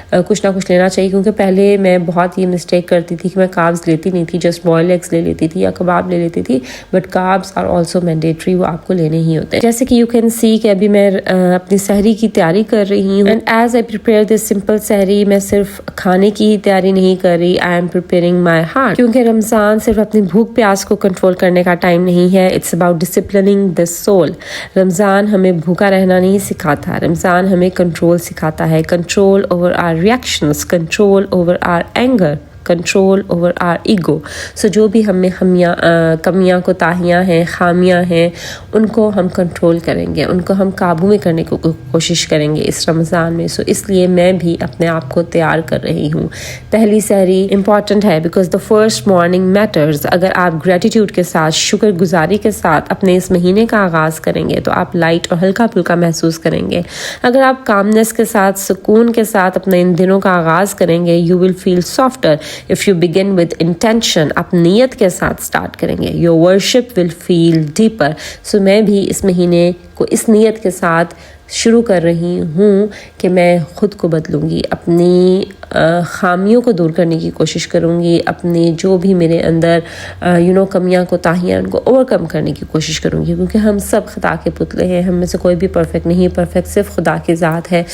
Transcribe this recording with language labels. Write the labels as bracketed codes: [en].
[ur] کچھ نہ کچھ لینا چاہیے، کیونکہ پہلے میں بہت یہ مسٹیک کرتی تھی کہ میں کاربس لیتی نہیں تھی، [en] just boil eggs [ur] لے لیتی تھی یا کباب لے لیتی تھی، [en] but carbs are also mandatory, [ur] وہ آپ کو لینے ہی ہوتے ہیں۔ جیسے کہ [en] you can see [ur] کہ ابھی میں اپنی سحری کی تیاری کر رہی ہوں، [en] and as I prepare this simple sehri, [ur] میں صرف کھانے کی تیاری نہیں کر رہی، [en] I am preparing my heart. [ur] کیونکہ رمضان صرف اپنی بھوک پیاس کو کنٹرول کرنے کا ٹائم نہیں ہے. [en] It's about disciplining the soul. [ur] رمضان ہمیں بھوکا رہنا نہیں سکھاتا. رمضان ہمیں کنٹرول سکھاتا ہے. [en] Control over our reactions, control over our anger, control over our ego. [ur] سو جو بھی ہم میں کمیاں کوتاہیاں ہیں, خامیاں ہیں, ان کو ہم کنٹرول کریں گے, ان کو ہم قابو میں کرنے کی کوشش کریں گے اس رمضان میں. سو اس لیے میں بھی اپنے آپ کو تیار کر رہی ہوں. پہلی سحری امپورٹنٹ ہے [en] Because the first morning matters. [ur] اگر آپ گریٹیٹیوڈ کے ساتھ, شکر گزاری کے ساتھ اپنے اس مہینے کا آغاز کریں گے تو آپ لائٹ اور ہلکا پھلکا محسوس کریں گے. اگر آپ کامنس کے ساتھ, سکون کے ساتھ اپنے ان دنوں کا آغاز کریں گے, [en] You will feel softer. If you begin with intention, [ur] آپ نیت کے ساتھ سٹارٹ کریں گے, [en] your worship will feel deeper. [ur] So میں بھی اس مہینے کو اس نیت کے ساتھ شروع کر رہی ہوں کہ میں خود کو بدلوں گی, اپنی خامیوں کو دور کرنے کی کوشش کروں گی, اپنے جو بھی میرے اندر کمیاں کوتاہیاں ان کو اوور کم کرنے کی کوشش کروں گی, کیونکہ ہم سب خطا کے پتلے ہیں, ہم میں سے کوئی بھی پرفیکٹ نہیں, پرفیکٹ صرف خدا کی ذات ہے.